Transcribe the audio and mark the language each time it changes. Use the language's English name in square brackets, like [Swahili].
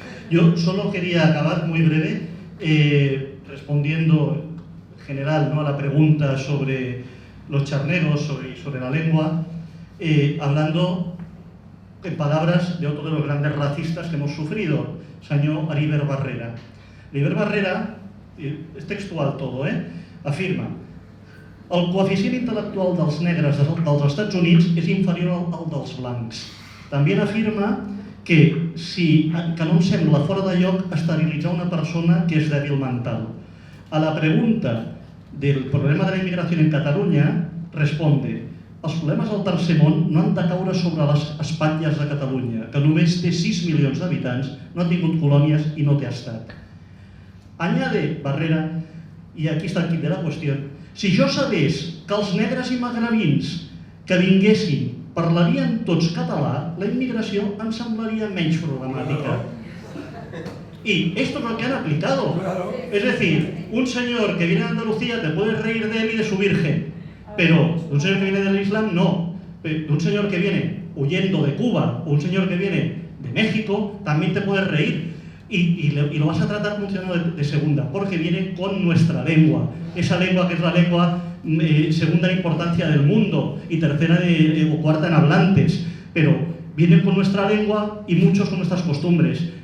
[Spanish] Yo solo quería acabar muy breve respondiendo en general, ¿no?, a la pregunta sobre los charneros, sobre la lengua, hablando en palabras de otro de los grandes racistas que hemos sufrido, señor Heribert Barrera. [Catalan] Heribert Barrera, és textual todo, afirma: el coeficient intel·lectual dels negres dels Estats Units és inferior al dels blancs. També afirma que no em sembla fora de lloc esterilitzar una persona que és dèbil mental. [Spanish] A la pregunta del problema de la inmigración en Catalunya, responde: [Catalan] els problemes del tercer món no han de caure sobre les espatlles de Catalunya, que només té 6 milions d'habitants, no ha tingut colònies i no té estat. [Spanish] Añade Barrera, y aquí está el kit de la cuestión: [Catalan] si jo sabés que els negres i magrebins que vinguessin parlarien tots català, la inmigració em semblaria menys problemàtica. [Spanish] Y esto es lo que han aplicado. Es decir, un señor que viene de Andalucía te puedes reír de él y de su virgen, pero un señor que viene del Islam no. Un señor que viene huyendo de Cuba o un señor que viene de México también te puedes reír y lo vas a tratar como un ciudadano de segunda, porque viene con nuestra lengua, esa lengua que es la lengua segunda en importancia del mundo y tercera o cuarta en hablantes, pero vienen con nuestra lengua y muchos con nuestras costumbres.